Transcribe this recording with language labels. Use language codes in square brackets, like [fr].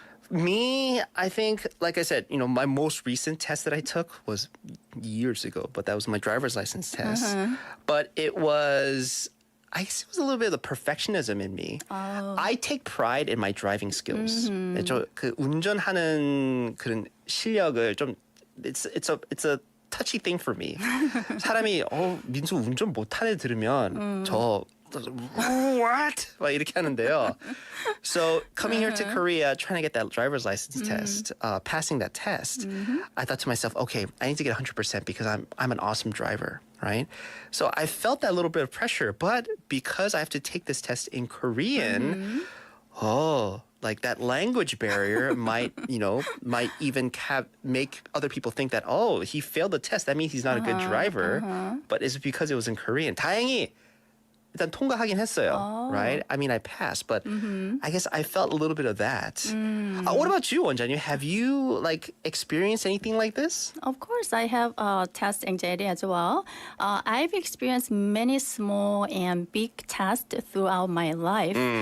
[en] Me, I think, like I said, my most recent test that I took was years ago, but that was my driver's license test. But I guess it was a little bit of the perfectionism in me. I take pride in my driving skills. [ko] 그 운전하는 그런 실력을 좀 [en] it's a touchy thing for me. [ko] 사람이 민수 운전 못하네 들으면 저 [en] what? [ko] 막 이렇게 하는데요. [en] So coming here to Korea, trying to get that driver's license test, passing that test, I thought to myself, okay, I need to get 100% because I'm an awesome driver, right? So I felt that little bit of pressure, but because I have to take this test in Korean, like that language barrier might even make other people think that, he failed the test. That means he's not a good driver. But it's because it was in Korean. [ko] 다행히 일단 통과하긴 했어요, [en] right? I mean, I passed, but I guess I felt a little bit of that. What about you, 원장님? Have you experienced anything like this? Of course, I have test anxiety as well. I've experienced many small and big tests throughout my life.